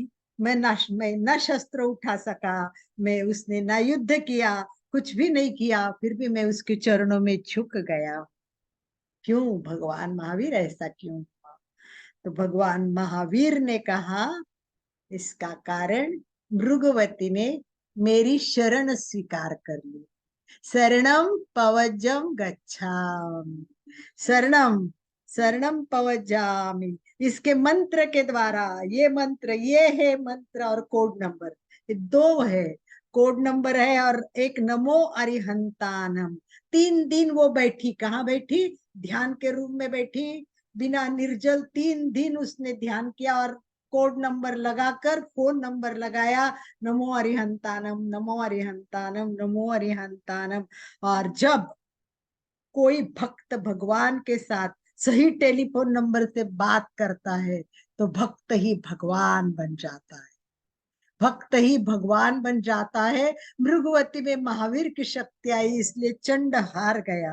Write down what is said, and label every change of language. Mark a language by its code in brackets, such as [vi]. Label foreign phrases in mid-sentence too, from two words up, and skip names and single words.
[hi] मैं न शस्त्र उठा सका, मैं उसने ना युद्ध किया, कुछ भी नहीं किया, फिर भी मैं उसके चरणों में झुक गया। क्यों भगवान महावीर, ऐसा क्यों? तो भगवान महावीर ने कहा, इसका कारण भृगुवती ने मेरी शरण स्वीकार कर ली। [pi] शरणम पवज्जम गच्छामि, शरणम शरणम पवज्जामि, [hi] इसके मंत्र के द्वारा, ये मंत्र, ये है मंत्र और [en] code number, [hi] ये दो है, [en] code number [hi] है और एक [pra] नमो अरिहंतानम। [hi] 3 दिन वो बैठी, कहाँ बैठी? ध्यान के रूम में बैठी, बिना निर्जल 3 दिन उसने ध्यान किया और [en] code number [hi] लगाकर, [en] phone number [hi] लगाया, [pra] नमो अरिहंतानम, नमो अरिहंतानम, नमो अरिहंतानम। [hi] और जब कोई भक्त भगवान के साथ सही [en] telephone number [hi] से बात करता है तो भक्त ही भगवान बन जाता है, भक्त ही भगवान बन जाता है। मृगवती में महावीर की शक्ति आई, इसलिए चंड हार गया।